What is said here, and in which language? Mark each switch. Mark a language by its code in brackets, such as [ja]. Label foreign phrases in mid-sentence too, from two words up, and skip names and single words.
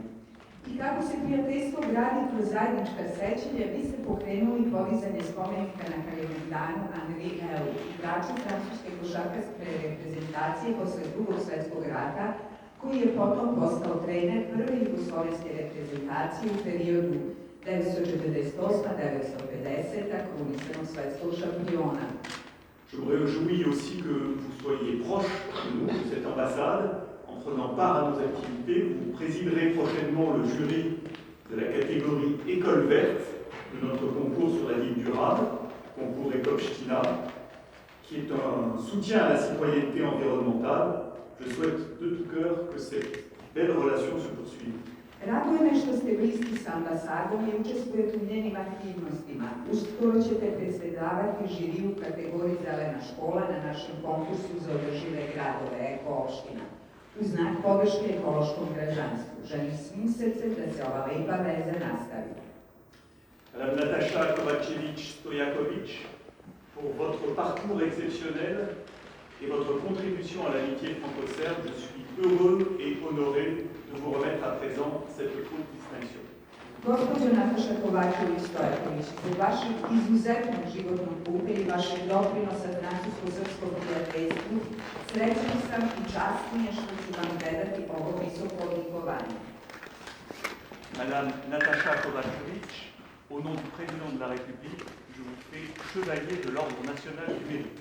[sr] I kako se prijateljstvo gradi kroz zajednička sećanja, vi ste pokrenuli podizanje spomenika na Kalemegdanu Henri L., igraču francuske košarkaške reprezentacije posle Drugog svjetskog rata, koji je potom postao trener prve jugoslovenske reprezentacije u periodu 1948-1950, krunisanog svetskog šampiona. [fr] Je me réjouis aussi que vous soyez proche de nous, de cette ambassade, en prenant part à nos activités. Vous présiderez prochainement le jury de la catégorie École verte de notre concours sur la ville durable, concours École Ch'tina, qui est un soutien à la citoyenneté environnementale. Je souhaite de tout cœur que cette belle relation se poursuive. [sr] Raduje me što ste bliski s ambasadom i učestvujete u njenim aktivnostima. Uskoro ćete predsjedavati žiriju u kategoriji Zelena škola na našem konkursu za održive gradove Eko-opština. U znak podrške ekološkom građanstvu želim svim srcem da se ova lepa veza nastavi. [fr] Madame Natacha Kovačević-Stojaković, pour votre parcours exceptionnel et votre contribution à l'amitié franco-serbe, je suis heureux et honoré de vous remettre à présent cette haute distinction. [sr] Gospođo Nataša Kovačević-Stojaković, zbog vašeg izuzetnog životnog puta i vašeg doprinosa francusko-srpskom prijateljstvu, srećan sam i častnije što ću vam predati ovo visoko odlikovanje. [fr] Madame Natacha Kovačević, au nom du président de la République, je vous fais chevalier de l'Ordre national du mérite.